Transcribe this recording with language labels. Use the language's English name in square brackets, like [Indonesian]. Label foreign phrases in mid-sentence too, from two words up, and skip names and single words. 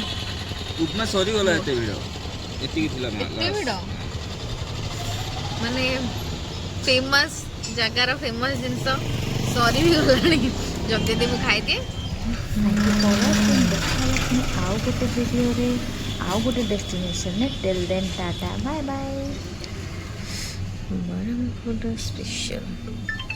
[Odia] ଉପମା ସରିଗଲା। ଏତେ ଭିଡ଼ ଏତିକି ଥିଲା ଏତେ ଭିଡ଼ ମାନେ ଫେମସ୍ ଜାଗାର ଫେମସ୍ ଜିନିଷ ସରି ବି ଗଲାଣି। ଯଦି ମୁଁ ଖାଇଦିଏ ଆଉ ଗୋଟେ ଭିଡ଼ିଓରେ ଆଉ ଗୋଟେ ଡେଷ୍ଟିନେସନରେ [English] till then tata bye bye. [Odia] ବ୍ରହ୍ମପୁର ସ୍ପେଶାଲ